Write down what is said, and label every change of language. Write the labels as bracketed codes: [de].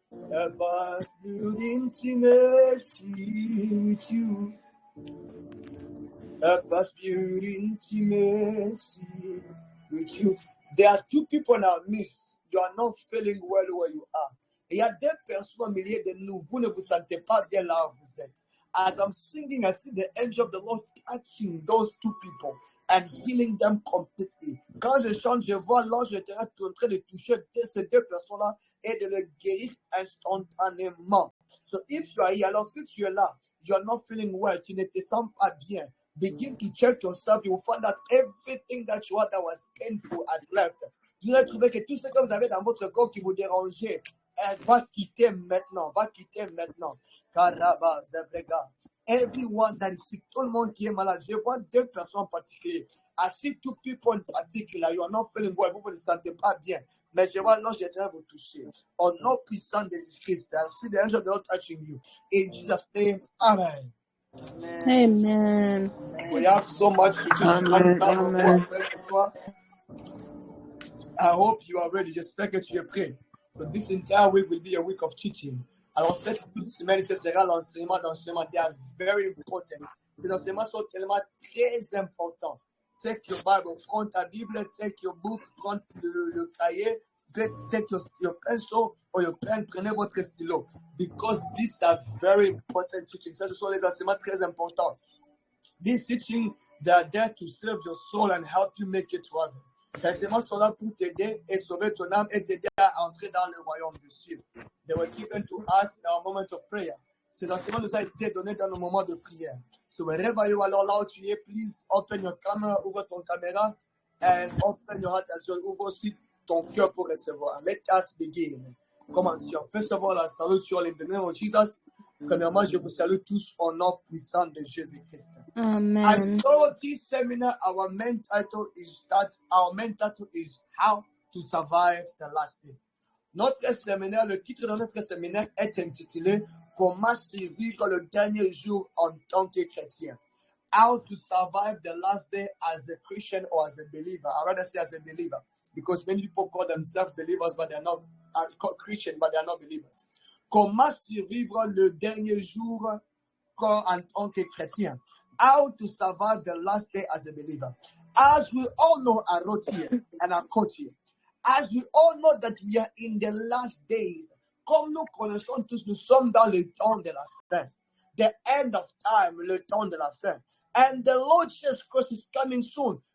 [en] Help us build intimacy with you. Help us build intimacy with you. There are two people in our midst. You are not feeling well where you are. [fr] Il y a deux personnes au milieu de nous. Vous ne vous sentez pas bien là où vous êtes. [en] As I'm singing, I see the angel of the Lord touching those two people and healing them completely. [fr] Quand je chante, je vois l'ange éternel en train de toucher ces deux personnes-là et de les guérir instantanément. [en] So if you are here, [fr] alors si tu es là, [en] you are not feeling well, [fr] tu ne te sens pas bien, [en] begin to check yourself. You will find that everything that you had that was painful has left. [fr] Vous allez trouver que tout ce que vous avez dans votre corps qui vous dérangeait, va quitter maintenant, Karaba, Zebrega. [en] Everyone that is sick, [fr] tout le monde qui est malade. Je vois deux personnes en particulier. [en] I see two people in particular. You are not feeling well. [fr] Vous ne vous sentez pas bien. Mais je vois l'ange éternel vous toucher. Au nom puissant de Jésus-Christ, [en] I see the angel of the Lord touching you. In Jesus' name, Amen. Amen. We have so much to do. I hope you are ready. [fr] J'espère que tu es prêt. [en] So this entire week will be a week of teaching. [fr] Alors cette semaine, ce sera l'enseignement d'enseignement. [en] They are very important. [fr] Ces enseignements sont tellement très importants. [en] Take your Bible, [fr] prends ta Bible, [en] take your book, [fr] prends le cahier, [en] take your pencil or your pen, [fr] prenez votre stylo. [en] Because these are very important teachings. [fr] Ce sont les enseignements très importants. [en] These teachings, they are there to serve your soul and help you make it to heaven. [fr] Ces enseignements sont là pour t'aider et sauver ton âme et t'aider à entrer dans le royaume des cieux. [en] They were given to us in our moment of prayer. [fr] Ces enseignements nous ont été donnés dans nos moments de prière. [en] So wherever you are, [fr] alors là où tu es, [en] please open your camera, [fr] ouvre ton caméra, [en] and open your heart as well. [fr] Ouvre aussi ton cœur pour recevoir. [en] Let us begin. [fr] Commencions. [en] First of all, I salute you all in the name of Jesus. [fr] Premièrement, je vous salue tous au nom puissant de Jésus-Christ. [en] Amen. And so this seminar, our main title is How to Survive the Last Day. [fr] Notre séminaire, le titre de notre séminaire est intitulé Comment survivre le dernier jour en tant que chrétien. [en] How to survive the last day as a Christian or as a believer. I rather say as a believer, because many people call themselves believers, but they are not Christian, but they are not believers. [fr] Comment survivre le dernier jour en tant que chrétien. [en] How to survive the last day as a believer. As we all know, I wrote here and I quote here. As we all know that we are in the last days, [fr] comme nous connaissons tous, nous sommes dans le temps de la fin. [en] The end of time, [fr] le temps de la fin. [en] And the Lord Jesus Christ is coming soon.